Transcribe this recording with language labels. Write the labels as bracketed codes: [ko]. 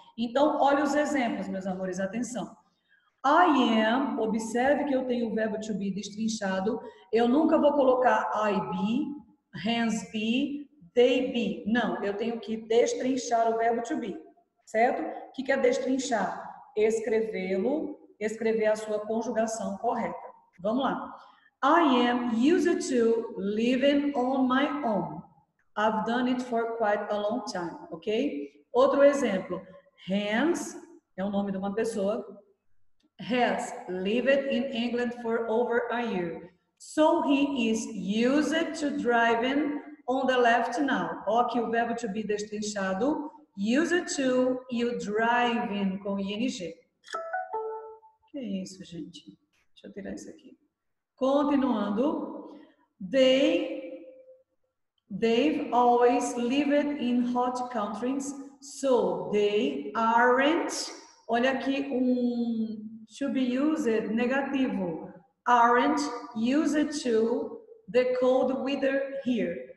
[pt] Então, olha os exemplos, meus amores, atenção. I am, observe que eu tenho o verbo to be destrinchado. Eu nunca vou colocar [en] I be, hands be, they be? [pt] Não, eu tenho que destrinchar o verbo to be, certo? O que é destrinchar? Escrevê-lo, escrever a sua conjugação correta. Vamos lá. [en] I am used to living on my own. I've done it for quite a long time, ok? [pt] Outro exemplo. [en] Hans, [pt] é o nome de uma pessoa, [en] has lived in England for over a year. So he is used to driving on the left now. [pt] Ó, aqui o verbo to be destrinchado. Used to e o driving com ing. Que isso, gente? Deixa eu tirar isso aqui. Continuando. [en] They've always lived in hot countries, so they aren't. [pt] Olha aqui to be used negativo. [en] Aren't used to the cold weather here.